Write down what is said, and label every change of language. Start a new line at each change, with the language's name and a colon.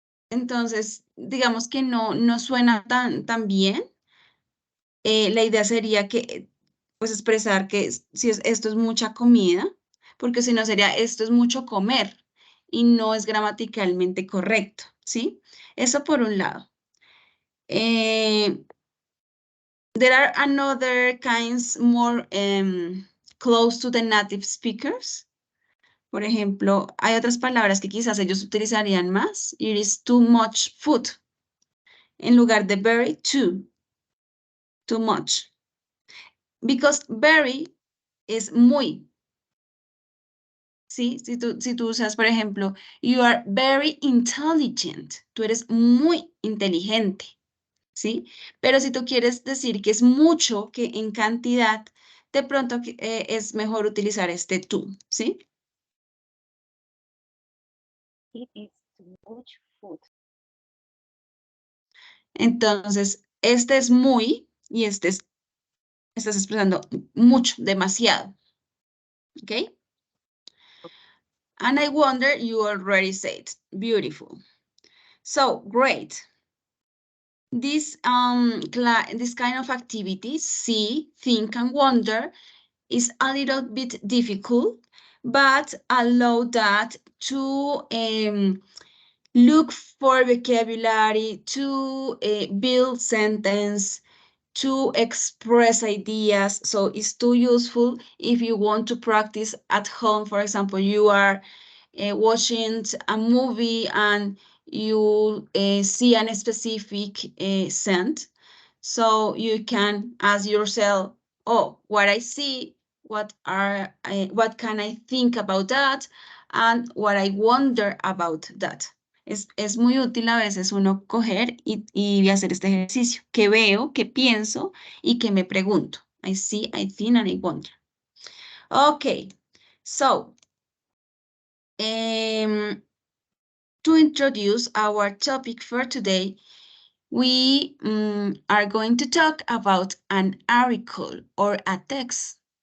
Spanish: Entonces, digamos que no suena tan bien. La idea sería que, pues, expresar que si esto es mucha comida, porque si no sería esto es mucho comer y no es gramaticalmente correcto, ¿sí? Eso por un lado.
English: There are another kinds more close to the native speakers.
Spanish: Por ejemplo, hay otras palabras que quizás ellos utilizarían más.
English: It is too much food.
Spanish: En lugar de
English: very, too much. Because very
Spanish: es muy. ¿Sí? Si tú usas, por ejemplo,
English: you are very intelligent.
Spanish: Tú eres muy inteligente. ¿Sí? Pero si tú quieres decir que es mucho, que en cantidad, de pronto es mejor utilizar este tú, ¿sí?
English: It is too much food.
Spanish: Entonces, este es muy y estás expresando mucho, demasiado, ¿ok?
English: And I wonder you already said, beautiful. So, great. This kind of activity, see, think, and wonder, is a little bit difficult, but allow that to look for vocabulary, to build sentence, to express ideas. So it's too useful if you want to practice at home. For example, you are watching a movie and you see a specific scent. So you can ask yourself, oh, what I see, what can I think about that, and what I wonder about that.
Spanish: Es muy útil a veces uno coger y hacer este ejercicio. ¿Qué veo, qué pienso y qué me pregunto?
English: I see, I think, and I wonder. Okay, so to introduce our topic for today, we are going to talk about an article or a text.